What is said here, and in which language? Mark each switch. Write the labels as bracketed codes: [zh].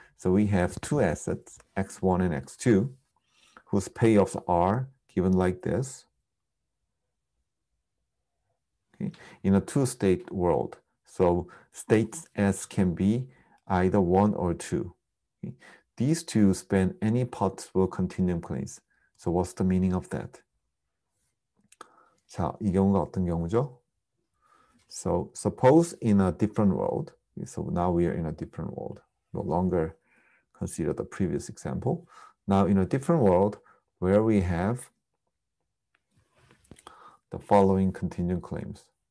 [en] So we have two assets, X1 and X2, whose payoffs are given like this. Okay? In a two-state world. So states S can be either 1 or 2. Okay? These two span any possible contingent claims. So what's the meaning of that? [ko] 자, 이 경우가 어떤 경우죠? [en] So suppose in a different world. So now we are in a different world. No longer consider the previous example. Now in a different world where we have the following contingent claims.